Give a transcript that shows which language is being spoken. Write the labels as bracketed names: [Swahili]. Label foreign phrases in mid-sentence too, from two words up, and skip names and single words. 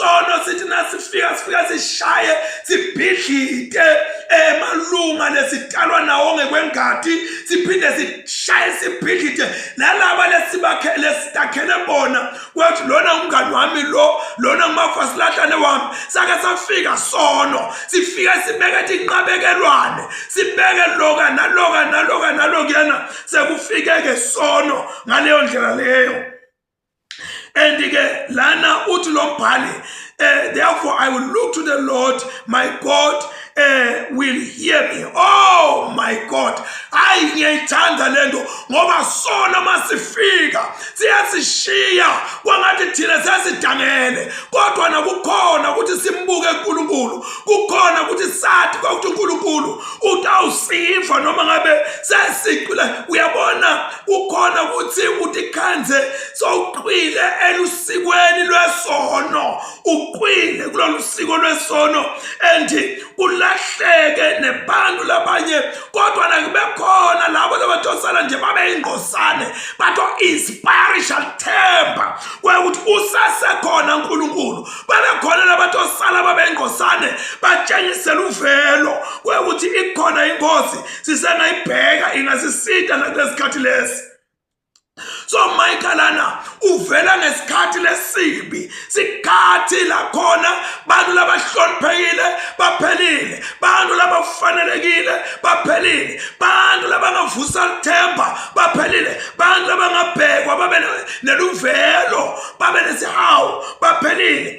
[Swati] Sono sithi nasifika sishaye sibhidlite emalunga lesitalwa nawo ngekwengadi siphinde sishaye sibhidlite nalaba lesitakhele bona kwathi lona umngani wami lona ngumafasilahlane wami sake safika sono sifika sibeke inqabekelwane sibeke nalokuyana sekufike ke sono ngaleyo ndlela leyo. [English] And [Swati] lana uthi lo mbhali [English] therefore I will look to the Lord my God will hear me. Oh my God, [Swati] hayi ngiyayithanda lento ngoba sona masifika siyasishiya kwangathi thina sesidangele, kodwa nakukhona ukuthi simbuke uNkulunkulu, kukhona ukuthi sathi ukuthi uNkulunkulu utawusiva noma ngabe sesiqila. Uyabona kukhona ukuthi utikhanze sowuqwile elusikweni lwesono, uqwile kulolu siko lwesono and kulahleke nebantu labanye, kodwa nakube khona labo labatosala nje babe ingqosane bato inspirational themba kwekuthi usasekhona uNkulunkulu, babe khona labatosala babe ingqosane batshengisela uvelo kwekuthi ikhona inkosi sisengayibheka ingasisita nakulesikhathi lesi. So Michael lana uvela ngesikhathi lesibi, sikhathi la khona bantu labahloniphekile baphelile, bantu labafanelekile baphelile, bantu labangavusa ithemba baphelile, bantu labangabhekwa babe neluvelo babe nesihawu baphelile.